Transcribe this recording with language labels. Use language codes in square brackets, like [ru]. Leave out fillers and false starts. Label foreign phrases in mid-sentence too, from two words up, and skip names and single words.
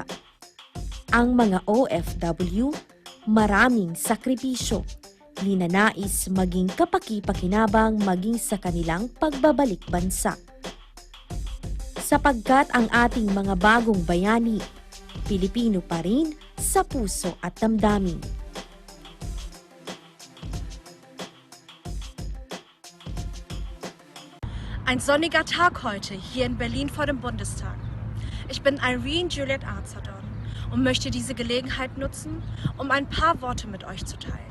[tl] Ang mga OFW, maraming sakripisyo, ninanais maging kapaki-pakinabang maging sa kanilang pagbabalik bansa. Sapagkat ang ating mga bagong bayani, Pilipino pa rin sa puso at damdamin. [de] Ein sonniger Tag heute hier in Berlin vor dem Bundestag. Ich bin Irene Juliet Arzadon und möchte diese Gelegenheit nutzen, um ein paar Worte mit euch zu teilen.